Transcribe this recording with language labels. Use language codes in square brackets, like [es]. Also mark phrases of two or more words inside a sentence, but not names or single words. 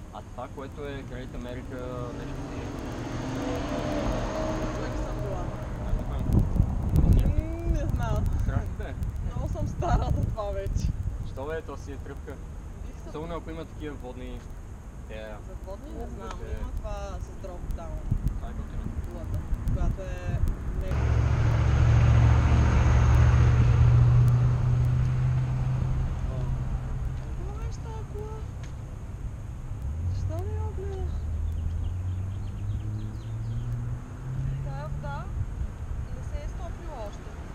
[bg] А това, което е Great America, нещо си... Човек съм била. Не Не знам. страшно да е. Много съм стара за това вече. Що бе, то си е тръпка. Бих се... Особено ако има такива водни... За водни не знам. Лодовете. Има това с [en] drop down. [bg] Това е готино. Кулата, която е... Какво беше тази кула? Защо не я гледаш? Тая вода не се е стопила още.